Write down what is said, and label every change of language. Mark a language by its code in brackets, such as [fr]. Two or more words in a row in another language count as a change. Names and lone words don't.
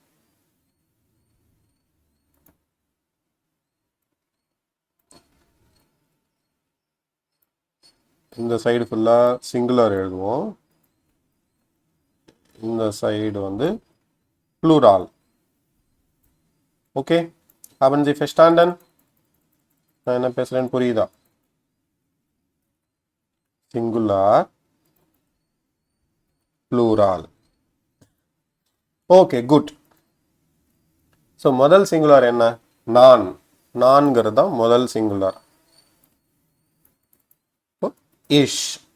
[ta] இந்த சைடு ஃபுல்லாக சிங்குலர் எழுதுவோம். இந்த சைடு வந்து ப்ளூரால். ஓகே, [de] haben Sie verstanden? [ta] நான் என்ன பேசுகிறேன்னு புரியுதா? [en] singular plural. [ta] ஓகே, குட். ஸோ முதல் சிங்குலர் என்ன? நான். நான்கிறது தான் முதல் சிங்குலர். இஷ்.